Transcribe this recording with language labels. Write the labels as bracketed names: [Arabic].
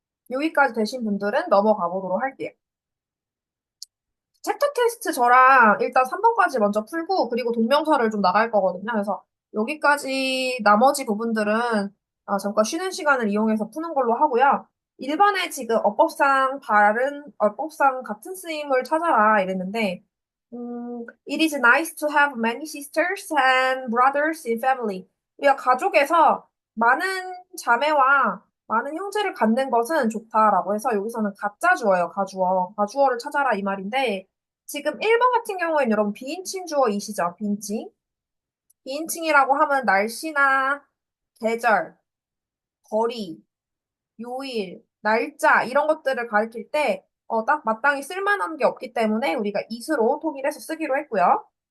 [Korean] 여기까지 되신 분들은 넘어가 보도록 할게요. 챕터 테스트 저랑 일단 3번까지 먼저 풀고 그리고 동명사를 좀 나갈 거거든요. 그래서 여기까지 나머지 부분들은 잠깐 쉬는 시간을 이용해서 푸는 걸로 하고요. 1번에 지금 어법상 같은 쓰임을 찾아라 이랬는데 [English] It is nice to have many sisters and brothers in family. [Korean] 우리가 가족에서 많은 자매와 많은 형제를 갖는 것은 좋다라고 해서 여기서는 가짜 주어예요. 가주어. 가주어를 찾아라 이 말인데 지금 1번 같은 경우에는 여러분 비인칭 주어이시죠? 비인칭. 비인칭이라고 하면 날씨나 계절, 거리, 요일, 날짜 이런 것들을 가리킬 때 딱 마땅히 쓸만한 게 없기 때문에 우리가 it으로 통일해서 쓰기로 했고요.